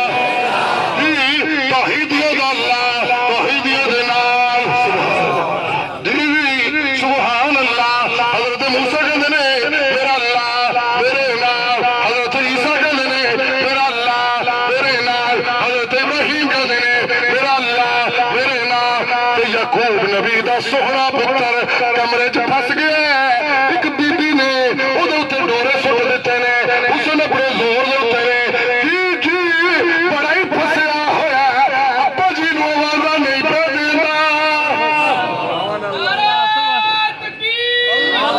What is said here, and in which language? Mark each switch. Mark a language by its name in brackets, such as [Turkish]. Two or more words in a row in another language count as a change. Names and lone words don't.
[Punjabi] توحیدیوں دا اللہ توحیدیوں دے نال سبحان اللہ حضرت موسیٰ کہندے نے میرا اللہ میرے نال حضرت عیسیٰ کہندے نے میرا اللہ میرے نال حضرت ابراہیم کہندے نے میرا اللہ میرے نال تے یعقوب نبی دا سوہنا پتر کمرے چ پھس گیا ایک بی بی نے اودے اوتے ڈورے سٹ دتے نے اس نے بڑے زور دے اوتے جی بڑا ہی پھسیا ہویا ابا جی نو آوازاں نہیں پہ دیندا